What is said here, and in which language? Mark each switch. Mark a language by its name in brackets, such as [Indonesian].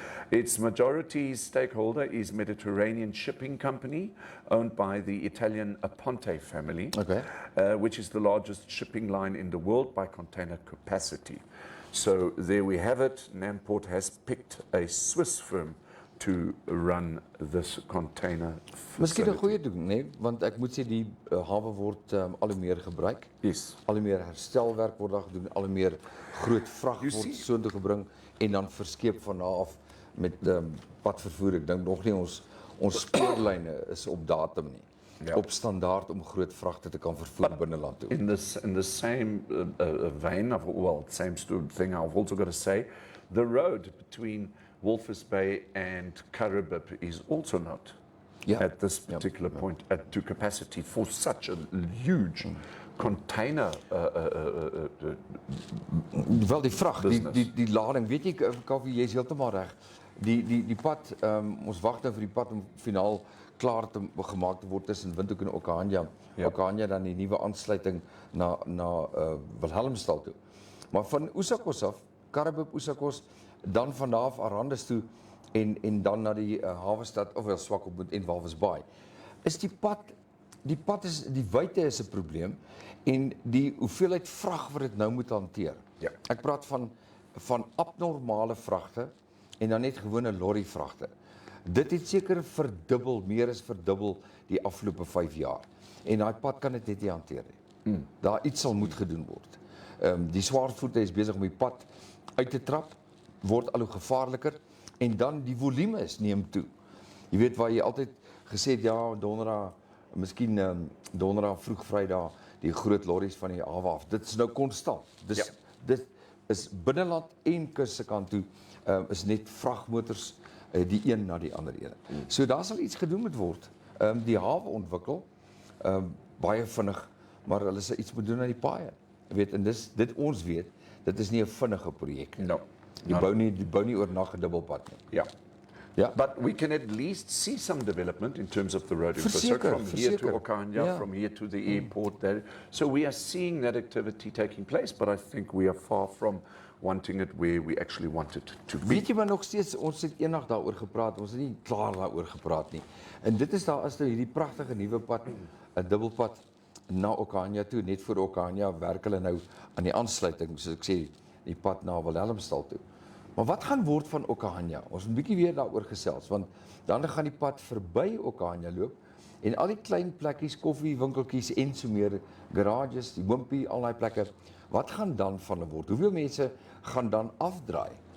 [English] Its majority stakeholder is Mediterranean Shipping Company, owned by the Italian Aponte family, which is the largest shipping line in the world by container capacity. So there we have it. Namport has picked a Swiss firm to run this container facility. [Afrikaans] Miskien 'n goeie ding, nee, want ek moet sê die hawe word al hoe meer gebruik. [English] Yes. [Afrikaans] Al hoe meer herstelwerk word daar gedoen, al hoe meer groot vrag word soontoe gebring en dan verskeep van daar af met padvervoer. Ek dink nog nie ons spoorlyne is op datum nie. Ja. Op standaard om groot vragte te kan vervoer binneland toe. [English] In the same vein of, well, same thing, I've also got to say, the road between Walvis Bay and Karibib is also not at this particular point to capacity for such a huge container [Afrikaans] wel die vrag, die lading, weet jy Kaufeee, jy is heeltemal reg. Die pad, ons wag nou vir die pad om finaal klaar te gemaak te word tussen Windhoek en Okahanja. Okahanja dan die nuwe aansluiting na Wilhelmstal toe. Maar van Usakos af, Karibib Usakos, dan van daar af Arandis toe en dan na die hawestad of wel Swakopmund en Walvis Bay. Is die pad is die wyte is 'n probleem en die hoeveelheid vrag wat dit nou moet hanteer. Ja. Ek praat van abnormale vragte en dan net gewone lorry vragte. Dit het seker verdubbel, meer as verdubbel die afgelope 5 jaar. En daai pad kan dit net nie hanteer nie. Daar iets sal moet gedoen word. Die swaarvoete is besig om die pad uit te trap, word al hoe gevaarliker en dan die volume neem toe. Jy weet waar jy altyd gesê het ja, donderdag, miskien donderdag vroeg Vrydag die groot lorries van die hawe af. Dit is nou konstant. Dit is binneland en kus se kant toe is net vragmotors die een na die ander een. So daar sal iets gedoen moet word. Die hawe ontwikkel baie vinnig, maar hulle sal iets moet doen aan die paaie. Jy weet, en dit ons weet, dit is nie 'n vinnige projek nie. [English] No. [Afrikaans] Die bou nie oornag 'n dubbelpad nie. [English] Yeah. But we can at least see some development in terms of the road infrastructure from here to Okahanja, from here to the airport. There. So we are seeing that activity taking place, but I think we are far from wanting it where we actually want it to be. [Afrikaans] Weet jy maar nog steeds, ons het eendag daaroor gepraat, ons het nie klaar daaroor gepraat nie. En dit is daar is nou hierdie pragtige nuwe pad, 'n dubbelpad na Okahanja toe, net voor Okahanja werk hulle nou aan die aansluiting, soos ek sê, die pad na Wilhelmstal toe. Maar wat gaan word van Okahanja? Ons moet 'n bietjie weer daaroor gesels, want dan gaan die pad verby Okahanja loop en al die klein plekkies, koffiewinkeltjies en so meer, garages, die wimpie, al daai plekke, wat gaan dan van hulle word? Hoeveel mense gaan dan afdraai?